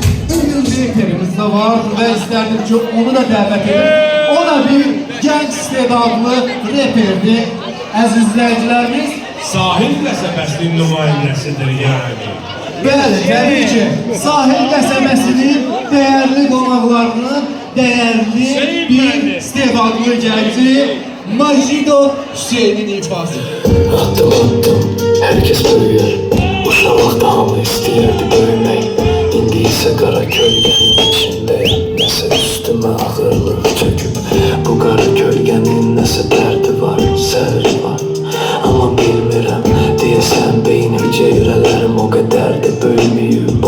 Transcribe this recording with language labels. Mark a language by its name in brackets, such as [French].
[Turkish] İlk direktörümüz de var ve isterdim ki onu da davet edin. [Azerbaijani] O da bir genç istedadlı reperdi. Əziz izləyicilərimiz, Sahil qəsəbəsinin nümayəndəsidir yəni. bəli, təbii ki, Sahil qəsəbəsinin dəyərli qonaqlarının dəyərli bir istedadlı gənci Majido Hüseynin ifası. [Turkish] Attım attım, herkes büyür. [Azerbaijani] Uşaqlıqda hamı istəyirdi böyümək. İndi isə qara kölgənin içindəyəm. Nəsə üstümə ağırlıq çöküb. Bu qara kölgənin nəsə dərdi var, səhri var. Amma bilmirəm, deyəsən beynim cevrələrim o qədər də böyüməyib.